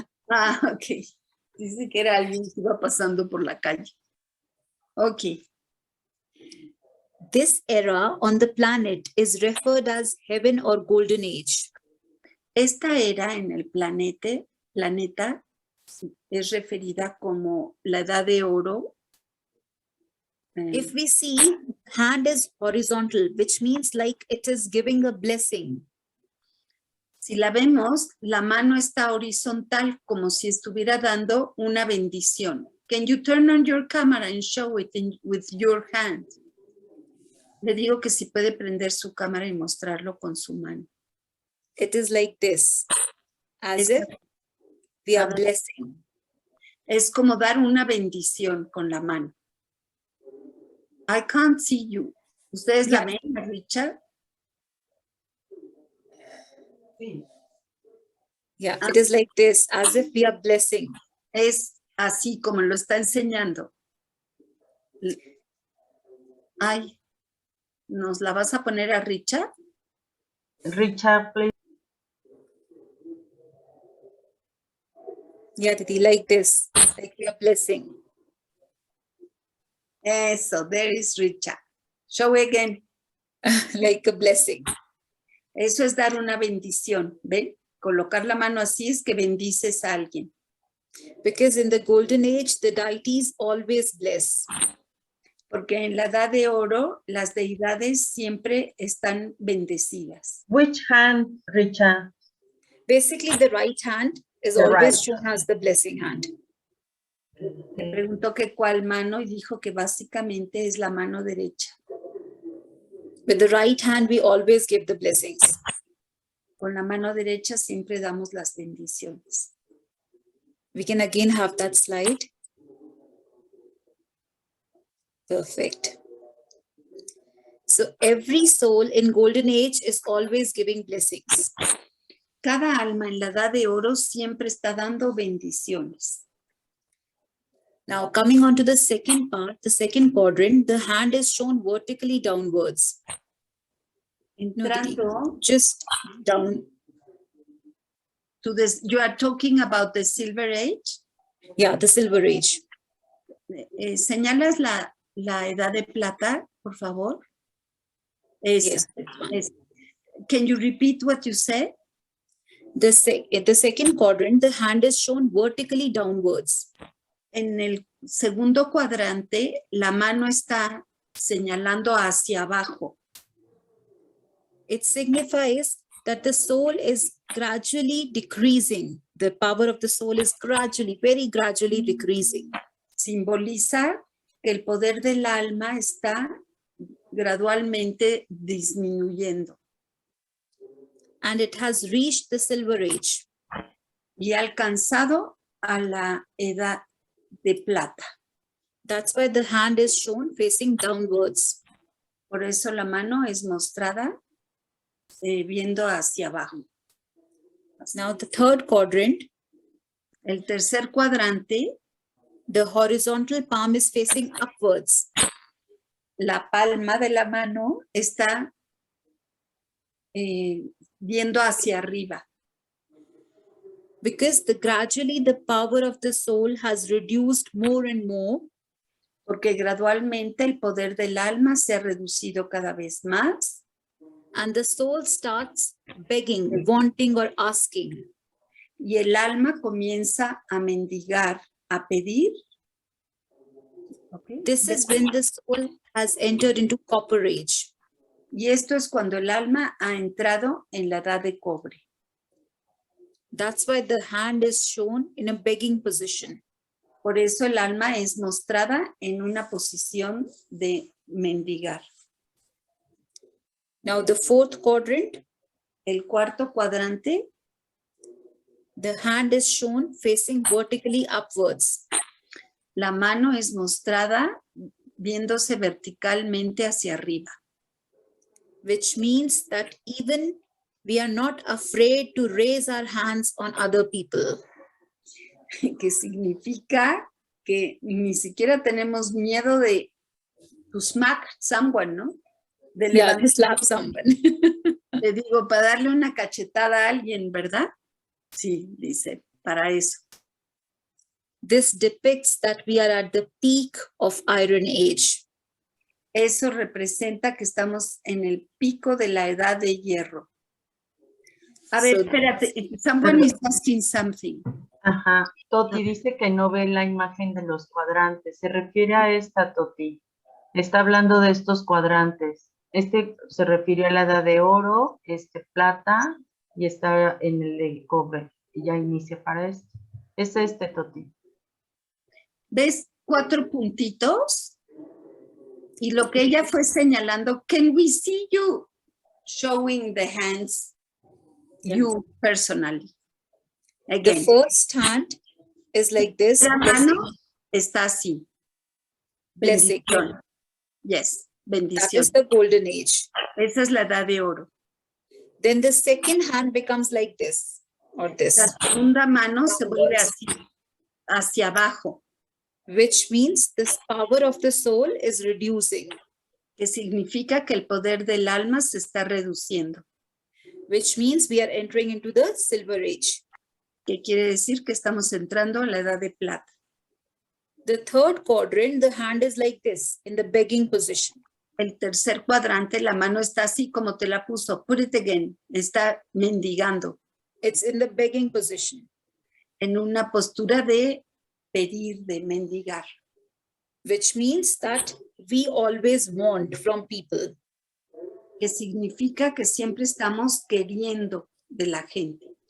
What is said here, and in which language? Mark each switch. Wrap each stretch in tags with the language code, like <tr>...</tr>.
<es>Ah, ok. Dice que era alguien que iba pasando por la calle. Ok.</es> <en>This era on the planet is referred as heaven or golden age.</en> <es>Esta era en el planeta es referida como la edad de oro.</es> <en>If we see, hand is horizontal, which means like it is giving a blessing.</en> <es>Si la vemos, la mano está horizontal como si estuviera dando una bendición.</es> <en>Can you turn on your camera and show it with your hand?</en> <es>Le digo que si puede prender su cámara y mostrarlo con su mano.</es> <en>It is like this, as if we are blessing.</en> <es>Es como dar una bendición con la mano.</es> <en>I can't see you.</en> <es>¿Ustedes la ven, Richard? Sí.</es> <en>Yeah, it is like this, as if we are blessing.</en> <es>Es así como lo está enseñando. Ay, ¿nos la vas a poner a Richard?</es> <en>Richard, please. Yeah, Didi, like this, like we are blessing.</en> <es>Eso,</es> <en>there is Richard. Show again. Like a blessing.</en> <es>Eso es dar una bendición, ¿ven? Colocar la mano así es que bendices a alguien.</es> <en>Because in the golden age, the deities always bless.</en> <es>Porque en la edad de oro, las deidades siempre están bendecidas.</es> <en>Which hand, Richard? Basically, the right hand is The always right. shown as the blessing hand.</en> <es>Le preguntó que cuál mano y dijo que básicamente es la mano derecha.</es> <en>With the right hand, we always give the blessings.</en> <es>Con la mano derecha siempre damos las bendiciones.</es> <en>We can again have that slide. Perfect. So every soul in golden age is always giving blessings.</en> <es>Cada alma en la edad de oro siempre está dando bendiciones.</es> <en>Now coming on to the second part, the second quadrant, the hand is shown vertically downwards. No, Didi,</en> <es>Entrando,</es> <en>just down. to this, you are talking about the Silver Age. Yeah, the silver age.</en> <es>¿Señalas la edad de plata, por favor? Esa,</es> <en>Yes, that one.</en> <es>esa.</es> <en>Can you repeat what you said? The second quadrant, the hand is shown vertically downwards.</en> <es>En el segundo cuadrante, la mano está señalando hacia abajo.</es> <en>It signifies that the soul is gradually decreasing. The power of the soul is gradually, very gradually decreasing.</en> <es>Simboliza que el poder del alma está gradualmente disminuyendo</es> <en>And it has reached the silver age.</en> <es>y ha alcanzado a la edad de plata.</es> <en>That's why the hand is shown facing downwards.</en> <es>Por eso la mano es mostrada viendo hacia abajo.</es> <en>Now the third quadrant,</en> <es>El tercer cuadrante,</es> <en>the horizontal palm is facing upwards.</en> <es>la palma de la mano está viendo hacia arriba.</es> <en>Because gradually the power of the soul has reduced more and more.</en> <es>Porque gradualmente el poder del alma se ha reducido cada vez más.</es> <en>And the soul starts begging, wanting or asking.</en> <es>Y el alma comienza a mendigar, a pedir. Okay.</es> <en>This is when the soul has entered into copper age.</en> <es>Y esto es cuando el alma ha entrado en la edad de cobre.</es> <en>That's why the hand is shown in a begging position.</en> <es>Por eso el alma es mostrada en una posición de mendigar.</es> <en>Now the fourth quadrant,</en> <es>El cuarto cuadrante,</es> <en>the hand is shown facing vertically upwards.</en> <es>la mano es mostrada viéndose verticalmente hacia arriba.</es> <en>Which means that even we are not afraid to raise our hands on other people.</en> <es>Que significa que ni siquiera tenemos miedo de</es> <en>to smack someone,</en> <es>¿no? De</es> <en>Yeah, to slap someone.</en> <es>Le digo, para darle una cachetada a alguien, ¿verdad? Sí, dice, para eso.</es> <en>This depicts that we are at the peak of Iron Age.</en> <es>Eso representa que estamos en el pico de la edad de hierro. A ver,</es> <en>So-</en> <es>espérate,</es> <en>someone is asking something. Ajá.</en> <es>Toti dice que no ve la imagen de los cuadrantes. Se refiere a esta, Toti. Está hablando de estos cuadrantes. Este se refiere a la edad de oro, plata, y está en el de cobre. Y ya inicia para esto. Es Toti. ¿Ves 4 puntitos? Y lo que ella fue señalando,</es> <en>can we see you showing the hands, Yeah. you personally? The Again, first hand is like this.</en> <es>la</es> <en>Blessing.</en> <es>mano está así.</es> <en>Blessing.</en> <es>Bendición.</es> <en>Yes, That</en> <es>bendición.</es> <en>is the golden age.</en> <es>Esa es la edad de oro.</es> <en>then the second hand becomes like this or this,</en> <es>La segunda mano se vuelve así, hacia abajo,</es> <en>which means this power of the soul is reducing,</en> <es>que significa que el poder del alma se está reduciendo,</es> <en>which means we are entering into the silver age.</en> <es>que quiere decir que estamos entrando a la edad de plata.</es> <en>The third quadrant, the hand is like this in the begging position.</en> <es>El tercer cuadrante, la mano está así como te la puso,</es> <en>put it again,</en> <es>está mendigando,</es> <en>It's in the begging position,</en> <es>en una postura de pedir, de mendigar,</es> <en>which means that we always want from people.</en> <es>que significa que siempre estamos queriendo de la gente.</es>